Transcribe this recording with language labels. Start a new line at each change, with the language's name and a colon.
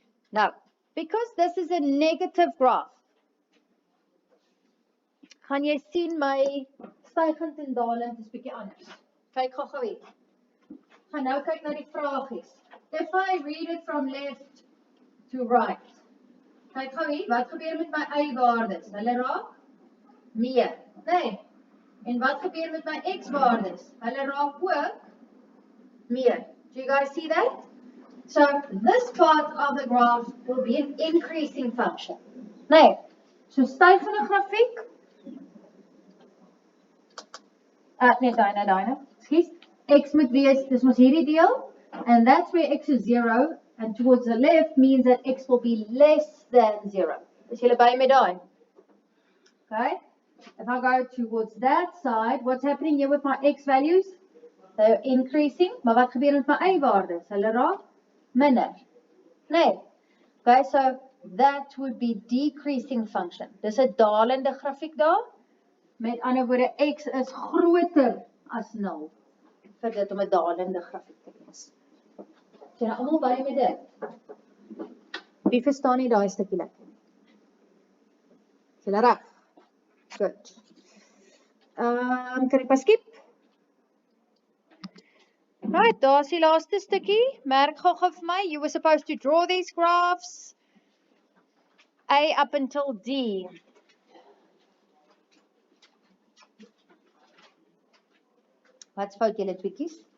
English: Now, because this is a negative graph,
Afrikaans: gaan jy sien my stygend en dalend is bietjie anders. Kyk gou weer. Gaan nou kyk na die vragies.
English: If I read it from left to right.
Afrikaans: Kyk gou hier, wat gebeur met my y-waardes? Hulle raak meer. Nee. En wat gebeur met my x-waardes? Hulle raak ook meer.
English: Do you guys see that? So this part of the graph will be an increasing function.
Afrikaans: Nee. So stygende grafiek. Nee, daai. Skus. X moet wees, dis mos hierdie deel.
English: And that's where x is 0. And towards the left means that x will be less than 0.
Afrikaans: Is julle by met daai?
English: Okay. If I go towards that side, what's happening here with my x values? They're increasing.
Afrikaans: Maar wat gebeur met my y-waardes? Hulle raak minder. Nee.
English: Okay, so that would be decreasing function.
Afrikaans: Dis 'n dalende grafiek daar. Met ander woorde, x is groter as 0. Vir dit om 'n dalende grafiek te wees. Sien nou almal by met dit? Wie verstaan nie daai stukkie lekker nie? Is julle reg? Goed. Kan ek maar skip? Right, daar's die laaste stukkie. Merk gou vir my.
English: You were supposed to draw these graphs. A up until D.
Afrikaans: Wat's fout julle tweekies?